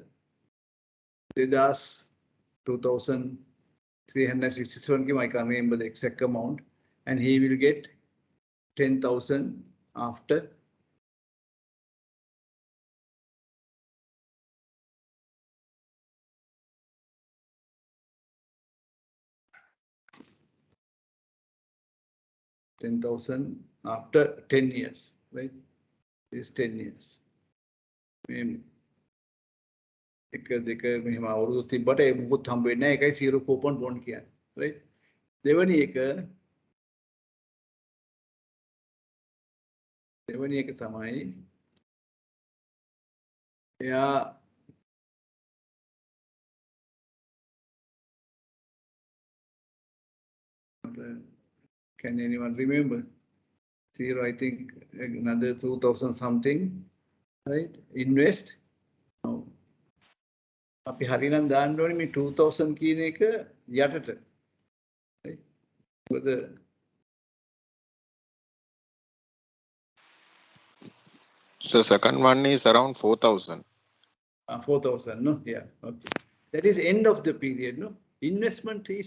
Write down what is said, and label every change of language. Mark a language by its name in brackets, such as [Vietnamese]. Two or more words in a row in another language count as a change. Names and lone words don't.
[English] 2367 I can't remember the exact amount and he will get 10,000 after after 10 years, right? It's 10 years. [Sinhala] එක දෙක මෙහෙම අවුරුදු තිබ්බට ඒ මොකුත් හම්බ වෙන්නේ නැහැ. ඒකයි [English] zero coupon bond [Sinhala] කියන්නේ. right? දෙවැනි එක තමයි එයා [English] can anyone remember? Zero, I think another 2,000 something, right? Invest. [Sinhala] අපි හරිනම් දාන්න ඕනේ මේ 2000 කියන එක යටට. [English] right? Whether So second one is around 4,000. 4,000, no? Yeah. Okay. That is end of the period, no? Investment is.